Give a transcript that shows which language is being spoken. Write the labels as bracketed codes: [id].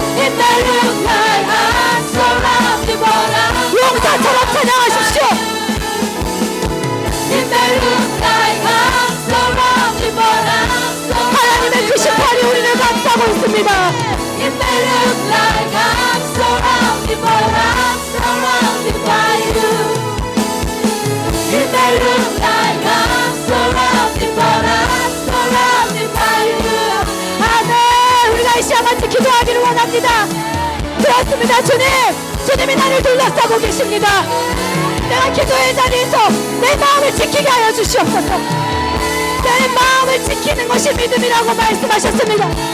[en] It may look like I'm surrounded, but I'm [ko] 용사처럼 찬양하십시오. [en] It may look like I'm surrounded, but I'm surrounded. [ko] 하나님의 그 심판이 우리를 감싸고 있습니다. [en] It may look like I'm surrounded, but I'm surrounded by you. It may look like I'm surrounded, but I'm surrounded by you. [ko] 아멘. 우리가 이 시간 같이 기도하기를 원합니다. 그렇습니다. 주님이 나를 둘러싸고 계십니다. 내가 기도의 자리에서 내 마음을 지키게 하여 주시옵소서. 내 마음을 지키는 것이 믿음이라고 말씀하셨습니다.